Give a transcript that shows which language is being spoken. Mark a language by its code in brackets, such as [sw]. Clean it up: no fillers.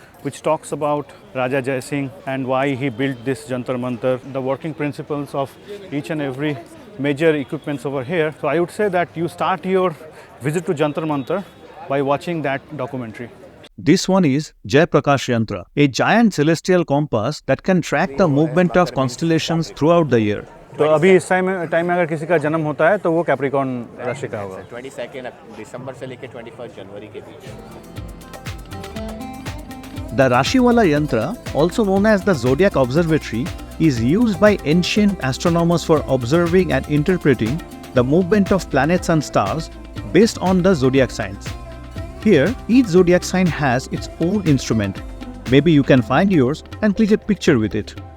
[en] which talks about Raja Jai Singh and why he built this Jantar Mantar, the working principles of each and every major equipments over here. So I would say that you start your visit to Jantar Mantar by watching that documentary. This one is Jai Prakash Yantra, a giant celestial compass that can track the movement of constellations throughout the year. [hi] तो अभी इस time में अगर किसी का जन्म होता है तो वो कैप्रिकॉर्न राशि का होगा. 22 दिसंबर से लेकर 21 जनवरी के बीच. [en] The Rashiwala Yantra, also known as the Zodiac Observatory, is used by ancient astronomers for observing and interpreting the movement of planets and stars based on the zodiac signs. Here, each zodiac sign has its own instrument. Maybe you can find yours and click a picture with it.